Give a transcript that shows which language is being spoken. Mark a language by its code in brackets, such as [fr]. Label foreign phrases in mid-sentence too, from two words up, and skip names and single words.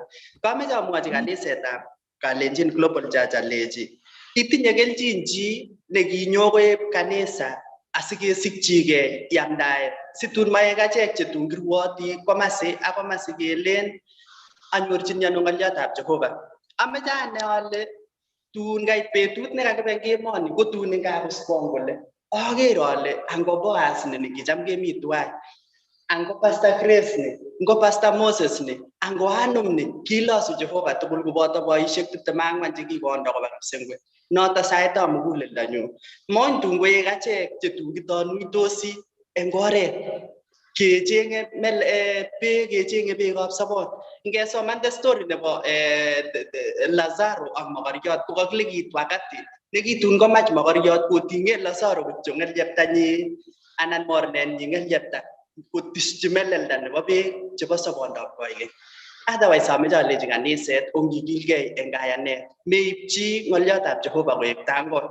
[kln] Kameche amwochi kanisetab Kalenjin Global Church alechi itinye kelchin chi nekinyo koib kanisa asikesikchigei yamdaet situn maek achek chetun kirwoti komasi ak komasi kelen anyorchini ano ng'oliotab Jehova. Ameche ane ale tun kait betut nekakibe eng emoni kotun ngakospong kole aker ale ango Boaz ni kicham kemi tuwai, ango Pastor Grace ni, ango Pastor Moses ni, ango Anum ni, kilosu Jehova tugul koboto boisiek 24 chekikondo koba kipsengwet. noto saitab muguleldonyu. Mony tun koek achek chetun kitonuitosi eng oret kechenge beek, kechenge beekab sobon. Ngesoman [en] the story [kln] nebo Lazaro ak mogoriot ko kakile wakati nekitun komach mogoriot kotinge Lazaro kityo ng'elyeptanyi anan mornenyi ng'elyepta kotischi melelda nebo beek chebo sobondab koigeny. Otherwise ameche alechi kaniset ongikilgei eng kayanet, meipchi ng'oliotab Jehova koek tangoe.